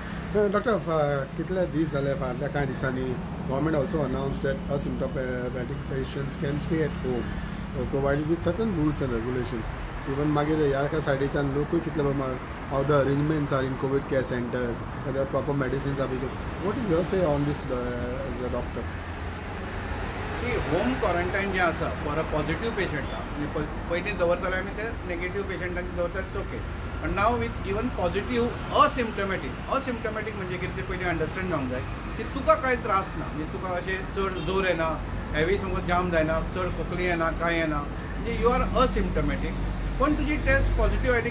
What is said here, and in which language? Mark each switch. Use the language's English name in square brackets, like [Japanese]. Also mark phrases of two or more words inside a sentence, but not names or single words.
[English] Doctor, [Konkani] कितले दीस जाले फाटल्या कांय दिसांनी [English] government also announced that asymptomatic patients can stay at home, provided with certain rules and regulations. Even [Konkani] मागीर ह्या एका सायडीच्यान लोकूय कितले [English] how the arrangements are in COVID care center, whether proper medicines are being. What is your say on this as a doctor? [Konkani] की [English] home quarantine [Konkani] जे आसा [English] for a positive [Konkani] पेशंटा म्हणजे पयलीं दवरताले आमी ते नेगेटिव्ह पेशंटांनी दवरताले [English] it's okay [Konkani] पण [English] now with even positive asymptomatic [Konkani] म्हणजे कितें ते पयलीं अंडरस्टँड जावंक जाय की तुका कांय त्रास ना म्हणजे तुका अशें चड जोर येना हेवी समज जाम जायना चड खोकली येना कांय येना म्हणजे [English] you are asymptomatic [Konkani] पण तुजी [English] test positive [Konkani] आयली